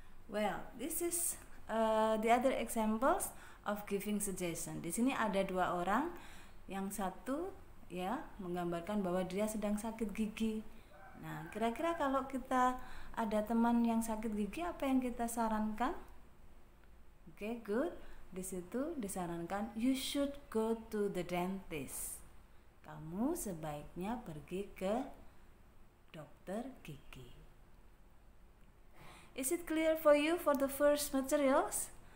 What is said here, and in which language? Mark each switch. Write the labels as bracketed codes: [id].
[en] Well, this is the other examples of giving suggestion. [id] Di sini ada dua orang, yang satu ya menggambarkan bahwa dia sedang sakit gigi. Nah, kira-kira kalau kita ada teman yang sakit gigi, apa yang kita sarankan? Oke, good. Di situ disarankan [en] you should go to the dentist. [id] Kamu sebaiknya pergi ke dokter gigi. [en] Is it clear for you for the first materials?